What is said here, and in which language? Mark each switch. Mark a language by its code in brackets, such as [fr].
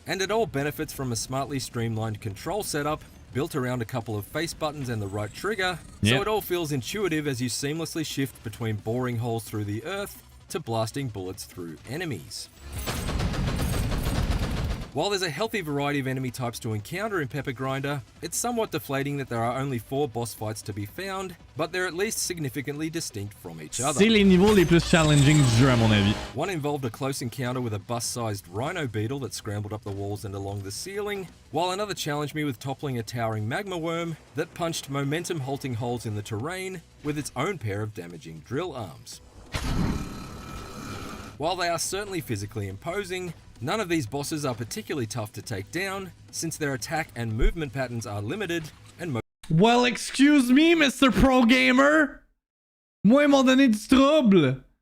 [en] And it all benefits from a smartly streamlined control setup built around a couple of face buttons and the right trigger, so it all feels intuitive as you seamlessly shift between boring holes through the earth to blasting bullets through enemies. While there's a healthy variety of enemy types to encounter in Pepper Grinder, it's somewhat deflating that there are only 4 boss fights to be found, but they're at least significantly distinct from each other. [fr] C'est les niveaux les plus challenging du jeu à mon avis. [en] One involved a close encounter with a bus-sized rhino beetle that scrambled up the walls and along the ceiling, while another challenged me with toppling a towering magma worm that punched momentum-halting holes in the terrain with its own pair of damaging drill arms. While they are certainly physically imposing, none of these bosses are particularly tough to take down, since their attack and movement patterns are limited and well, excuse me, Mr. Pro Gamer. [fr] Moi, ils m'ont donné du trouble.